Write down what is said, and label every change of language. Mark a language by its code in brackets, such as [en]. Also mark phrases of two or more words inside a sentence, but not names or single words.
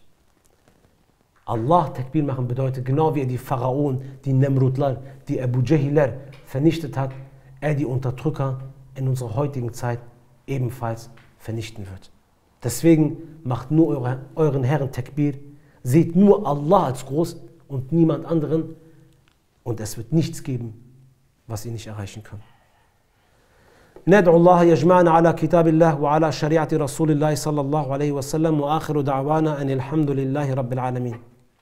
[de] Allah Takbir machen bedeutet, genau wie er die Pharaonen, die Nemrutler, die Abu Jahiler vernichtet hat, er die Unterdrücker in unserer heutigen Zeit ebenfalls vernichten wird. Deswegen macht nur euren Herren Takbir, seht nur Allah als groß und niemand anderen und es wird nichts geben, was ihr nicht erreichen könnt. [ar] ندعو الله يجمعنا على كتاب الله وعلى شريعة رسول الله صلى الله عليه وسلم وآخر دعوانا أن الحمد لله رب العالمين